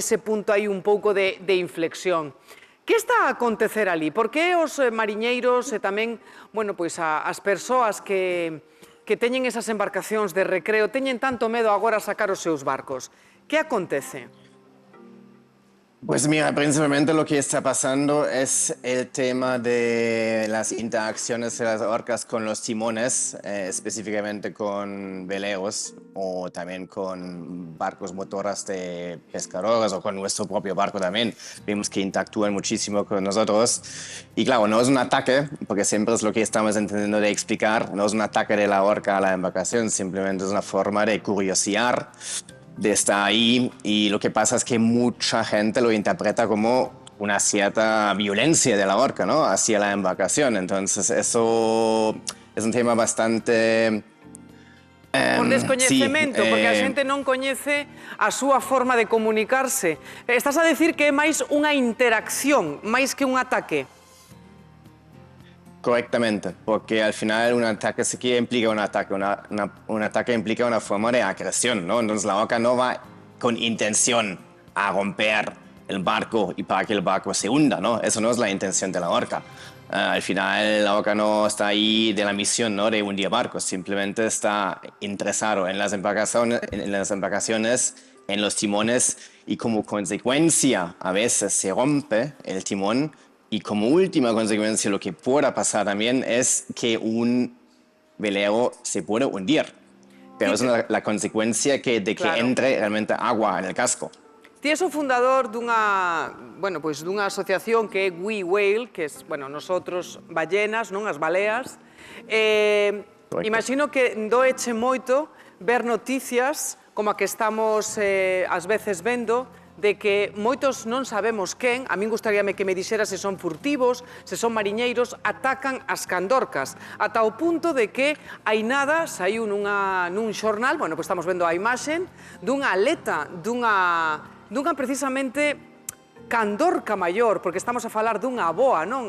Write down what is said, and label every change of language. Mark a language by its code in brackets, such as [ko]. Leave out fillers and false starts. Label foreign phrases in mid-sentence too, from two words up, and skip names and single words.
[gl] Ese punto aí un pouco de inflexión. Que está a acontecer ali? Por que os mariñeiros e tamén, bueno, pois as persoas que teñen esas embarcacións de recreo teñen tanto medo agora a sacar os seus barcos? Que acontece? [es] Pues mira, principalmente lo que está pasando es el tema de las interacciones de las orcas con los timones, específicamente con veleros o también con barcos motoras de pescadores o con nuestro propio barco también. Vemos que interactúan muchísimo con nosotros. Y claro, no es un ataque, porque siempre es lo que estamos intentando de explicar, no es un ataque de la orca a la embarcación, simplemente es una forma de curiosear, de estar ahí, y lo que pasa es que mucha gente lo interpreta como una cierta violencia de la orca, ¿no?, hacia la embarcación. Entonces eso es un tema bastante... [gl] Por descoñecemento, porque a xente non coñece a súa forma de comunicarse. Estás a decir que é máis unha interacción, máis que un ataque. [es] Correctamente, porque al final un ataque sí que implica un ataque, un ataque implica una forma de agresión, ¿no? Entonces la orca no va con intención a romper el barco y para que el barco se hunda, ¿no? Eso no es la intención de la orca. Al final la orca no está ahí de la misión, ¿no?, de hundir barcos, simplemente está interesado en las embarcaciones, en los timones, y como consecuencia a veces se rompe el timón. Y como última consecuencia, lo que pueda pasar también es que un velero se puede hundir. Pero es la consecuencia de que entre realmente agua en el casco. [gl] Ti és o fundador dunha, bueno, pois dunha asociación que é We Whale, que é, bueno, [es] nosotros ballenas, [gl] non, as baleas. Imagino que doeche moito ver noticias como a que estamos ás veces vendo, de que moitos non sabemos quen, a min gustaríame que me dixera se son furtivos, se son mariñeiros, atacan as candorcas, ata o punto de que hai nada, saiu nun xornal, bueno, pois estamos vendo a imaxe, dunha aleta, dunha precisamente candorca maior, porque estamos a falar dunha aboa, non?